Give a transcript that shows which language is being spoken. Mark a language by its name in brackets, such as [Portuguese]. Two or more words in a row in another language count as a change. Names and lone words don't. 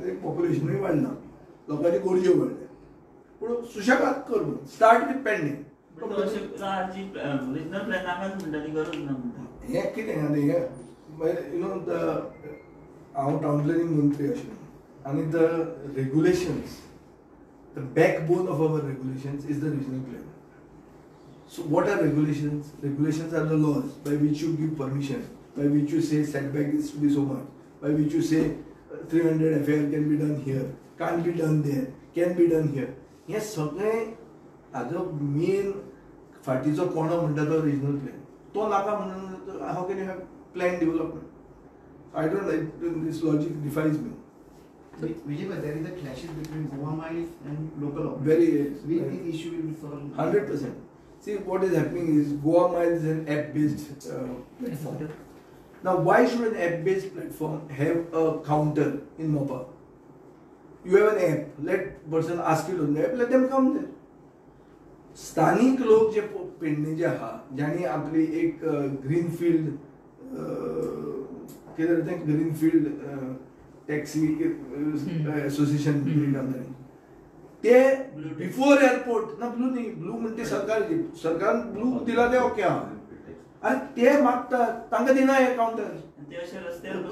[Konkani] ते पॉप्युलेशनूय वाडना, लोकांची गरजो वाडल्या. पूण सुशेगाद कर. [English] Start with [Konkani] पेडणे. [English] regional plan [Konkani] नाकाच म्हणटाली, गरज ना म्हणटा. हें कितें आनी हें [English] you know [Konkani] हांव [English] town planning [Konkani] मंत्री आशिल्लो आनी [English] the regulations, the backbone of our regulations is the regional plan. So what are regulations? Regulations are the laws by which you give permission, by which you say setback is to be so much, by which you say 300 FAR can be done here, can't be done there, can be done here. [Konkani] हे सगळें हाजो मेन फाटीचो कोणो म्हणटा तो [English] regional plan. [Konkani] तो नाका म्हणून [English] How can you have plan development? I don't like this logic defies me. Vijay, but there is a clashes between Goa Miles and local office. Very Which the issue will be solved? 100%. See, what is happening is Goa Miles is an app-based platform. Now, why should an app-based platform have a counter in MOPA? You have an app. Let person ask it on the app. Let them come there. [Konkani] स्थानिक लोक जे पेडणे जे आहा, ज्यांनी आपली एक ग्रीनफील्ड कितें तें ग्रीनफील्ड टॅक्सी एसोसिएशन ते [English] before airport [Konkani] ना ब्लू न्ही, ब्लू म्हणते सरकारान ब्लू दिला ते ओके आहा आनी ते मागतात तांकां दिना हे काउंटर.